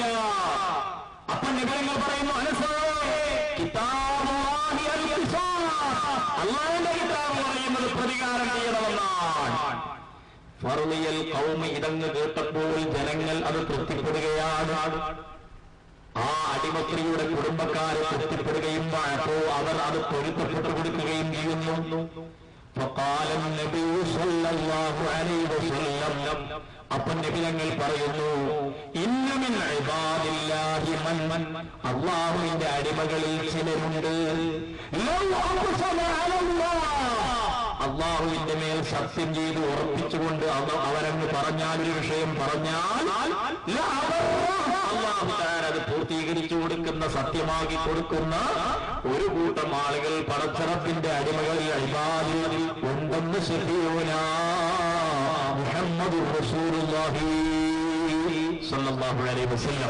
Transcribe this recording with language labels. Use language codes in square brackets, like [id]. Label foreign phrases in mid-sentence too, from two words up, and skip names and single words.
[ml] അപ്പൊ നബികൾ പറയുന്നു, അല്ലാഹുവിന്റെ കിതാബ് പറയുന്നത് പ്രതികാരം ചെയ്യണമെന്നാണ്. [ar] فرضي القوم [ml] ഇതങ്ങ് കേട്ടപ്പോൾ ജനങ്ങൾ അത് തൃപ്തിപ്പെടുകയാണ്. ആ അടിമസ്ത്രീയുടെ കുടുംബക്കാരെ തൃപ്തിപ്പെടുകയും അപ്പോൾ അവർ അത് പൊരുത്തപ്പെട്ടു കൊടുക്കുകയും ചെയ്യുന്നു. [ar] فقال النبي صلى الله عليه وسلم, [ml] അപ്പോൾ നബി തങ്ങൾ പറയുന്നു, [ar] إن من عباد الله من, [ml] അല്ലാഹുവിന്റെ അടിമകളിൽ ചിലരുണ്ട്, അല്ലാഹുവിന്റെ മേൽ സത്യം ചെയ്ത് ഉറപ്പിച്ചുകൊണ്ട് അവരങ്ങ് പറഞ്ഞാൽ ഒരു വിഷയം പറഞ്ഞാൽ അല്ലാഹു തആല അത് പൂർത്തീകരിച്ചു കൊടുക്കുന്ന, സത്യമാക്കി കൊടുക്കുന്ന ഒരു കൂട്ടം ആളുകൾ പടച്ചറപ്പിന്റെ അടിമകളിൽ ഇബാദിൽ ഉണ്ടെന്ന് [ar] شفيعنا محمد رسول الله صلى الله عليه وسلم.